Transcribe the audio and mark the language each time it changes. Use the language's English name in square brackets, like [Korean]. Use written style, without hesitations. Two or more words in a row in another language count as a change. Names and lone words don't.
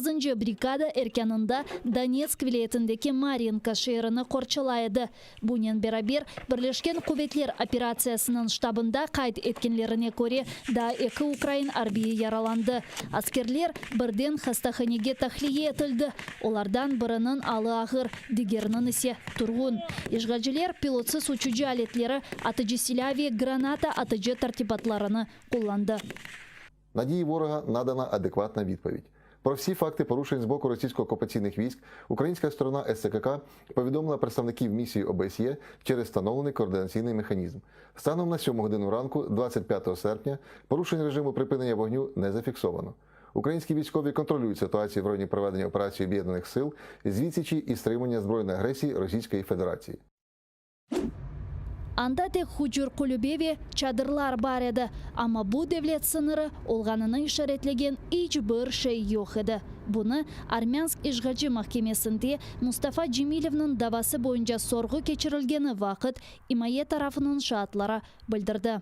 [Crimean Tatar] brigada erkanında Donetsk vilayetindeki Marinka şehrini korçalaydı. Bunun beraber Birleşken Kuvvetler operasyasının ştabında kayıt etkenlerine göre da 2 Ukrayn arbiyi yaralandı. Askerler birden hastahanege tahliye etildi. Onlardan birinin alı ağır, diğerinin ise turgun. İşgalciler pilotsuz uçucu aletleri, atıcı silah ve granata atıcı tertibatlarını kullandı. [Ukrainian] Надії ворога надана адекватна відповідь. Про всі факти порушень з боку російсько-окупаційних військ українська сторона СЦКК повідомила представників місії ОБСЄ через встановлений координаційний механізм. Станом на 7 годину ранку, 25 серпня, порушень режиму припинення вогню не зафіксовано. Українські військові контролюють ситуацію в районі проведення операції Об'єднаних сил з відсічі і стримування збройної агресії Російської Федерації. [Crimean Tatar] Анда tek hujur kulübü ve çadırlar var edi. Ama bu devlet sınırı olganını işaretleyen hiçbir şey yok edi. Bunu Armyansk işgalci mahkemesinde Mustafa Cemilov'nun davası boyunca sorgu geçirilgeni vakit İmaye tarafının şahitleri bildirdi.